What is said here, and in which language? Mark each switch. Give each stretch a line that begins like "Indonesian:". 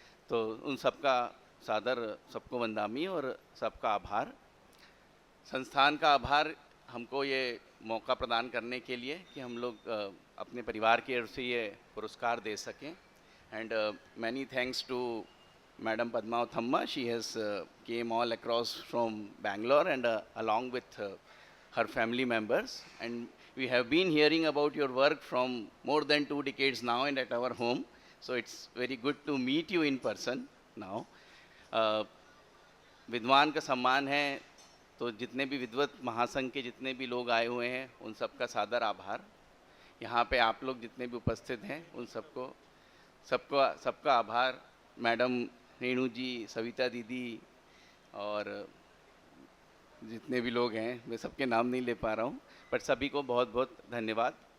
Hindi: तो उन सबका सादर, सबको वंदामी और सबका आभार। संस्थान का आभार हमको ये मौका प्रदान करने के लिए कि हम लोग अपने परिवार की ओर से ये पुरस्कार दे सकें।
English: And many thanks to Madam Padma Thamma. She has came all across from Bangalore and along with her family members. And we have been hearing about your work from more than 2 decades now and at our home. So it's very good to meet you in person now.
Hindi: विद्वान का सम्मान है, तो जितने भी विद्वत महासंघ के जितने भी लोग आए हुए हैं उन सबका सादर आभार। यहाँ पे आप लोग जितने भी उपस्थित हैं उन सबका आभार। मैडम रेणु जी, सविता दीदी और जितने भी लोग हैं, मैं सबके नाम नहीं ले पा रहा हूँ, पर सभी को बहुत बहुत धन्यवाद।